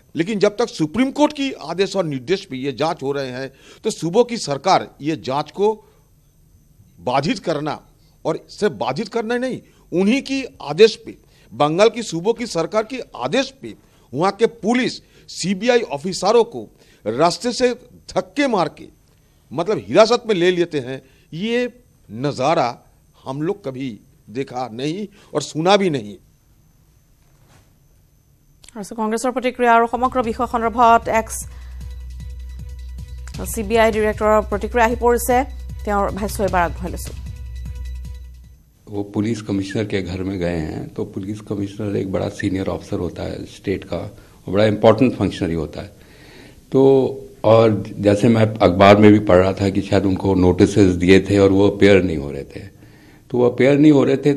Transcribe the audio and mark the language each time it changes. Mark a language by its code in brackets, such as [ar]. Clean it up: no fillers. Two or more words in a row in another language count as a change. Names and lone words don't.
[hi] लेकिन जब तक सुप्रीम कोर्ट की आदेश और निर्देश पे ये जांच हो रहे हैं तो सूबों की सरकार ये जांच को बाधित करना, और सिर्फ बाधित करना नहीं, उन्हीं की आदेश पे बंगाल की सूबों की सरकार की आदेश पे वहां के पुलिस CBI ऑफिसरों को रास्ते से धक्के मार के मतलब हिरासत में ले लेते हैं। ये नजारा हम लोग कभी देखा नहीं और सुना भी नहीं। [as] কংগ্ৰেছৰ প্ৰতিক্ৰিয়া আৰু সমগ্ৰ বিষয় সন্দৰ্ভত CBI ডিৰেক্টৰৰ প্ৰতিক্ৰিয়া আহি পৰিছে, তেওঁৰ ভাষ্য এবাৰ আগবঢ়াই লৈছো। [hi] वो पुलिस कमिश्नर के घर में गए हैं तो पुलिस कमिश्नर एक बड़ा सीनियर ऑफिसर होता है स्टेट का, बड़ा इंपॉर्टेंट फंक्शनरी होता है। तो और जैसे मैं अखबार में भी पढ़ रहा था कि शायद उनको नोटिसेस दिए थे और वो अपेयर नहीं हो रहे थे, तो वो अपेयर नहीं हो रहे थे।